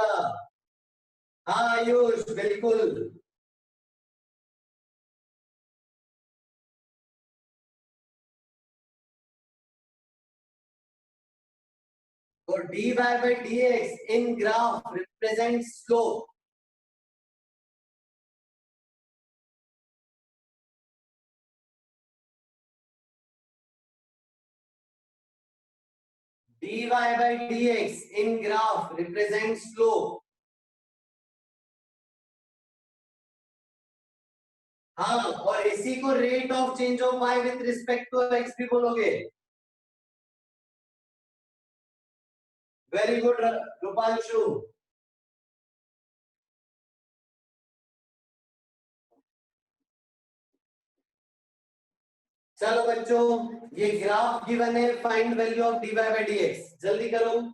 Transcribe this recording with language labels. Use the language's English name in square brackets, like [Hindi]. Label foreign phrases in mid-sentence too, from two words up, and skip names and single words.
[Hindi] हाँ आयुष बिल्कुल। [English] तो d y by d x in graph represent slope. dy by dx in graph represents slope। [Hindi] हाँ, और इसी को [English] rate of change of y with respect to x [Hindi] भी बोलोगे। [English] very good रूपांशु। [Hindi] चलो बच्चों, ये ग्राफ गिवन है, [English] find value of dy by dx, [Hindi] जल्दी करो।